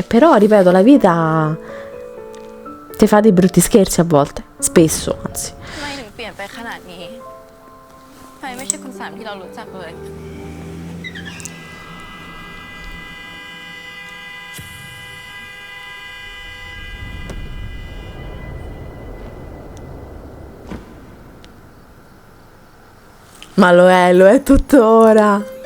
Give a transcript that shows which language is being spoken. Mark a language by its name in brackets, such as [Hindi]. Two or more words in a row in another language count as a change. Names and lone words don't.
[Italian] Però, ripeto, la vita ti fa dei brutti scherzi a volte, spesso, anzi. [Thai] ทำไมถึงเปลี่ยนไปขนาดนี้ทำไมไม่ใช่คุณสามที่เรารู้จักเลย [Italian] Ma lo è tuttora.